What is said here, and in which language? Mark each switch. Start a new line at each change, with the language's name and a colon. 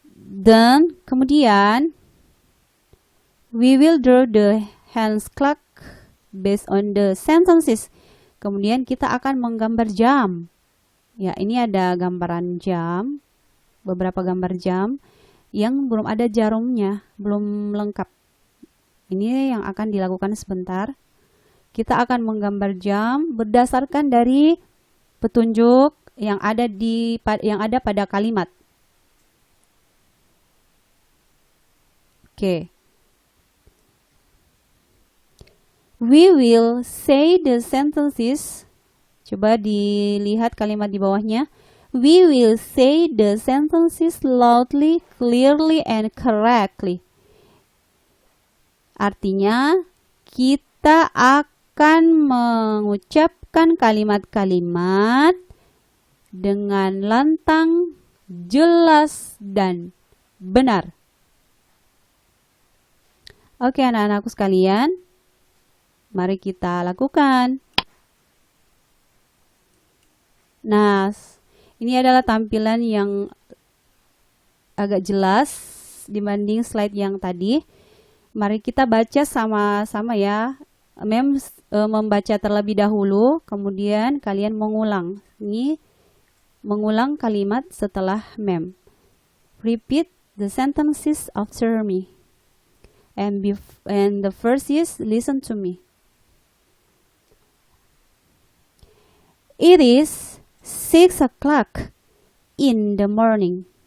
English: Then,
Indonesian: kemudian,
English: we will draw the hands clock based on the sentences.
Indonesian: Kemudian kita akan menggambar jam. Ya, ini ada gambaran jam, beberapa gambar jam yang belum ada jarumnya, belum lengkap. Ini yang akan dilakukan sebentar. Kita akan menggambar jam berdasarkan dari petunjuk yang ada pada kalimat. Oke.
English: We will say the sentences.
Indonesian: Coba dilihat kalimat di bawahnya.
English: We will say the sentences loudly, clearly, and correctly.
Indonesian: Artinya, kita akan mengucapkan kalimat-kalimat dengan lantang, jelas, dan benar. Oke, anak-anakku sekalian, mari kita lakukan. Nah, ini adalah tampilan yang agak jelas dibanding slide yang tadi. Mari kita baca sama-sama ya. Mem membaca terlebih dahulu, kemudian kalian mengulang. Ini mengulang kalimat setelah mem.
English: Repeat the sentences after me. And the first is, listen to me. It is 6 o'clock in the morning.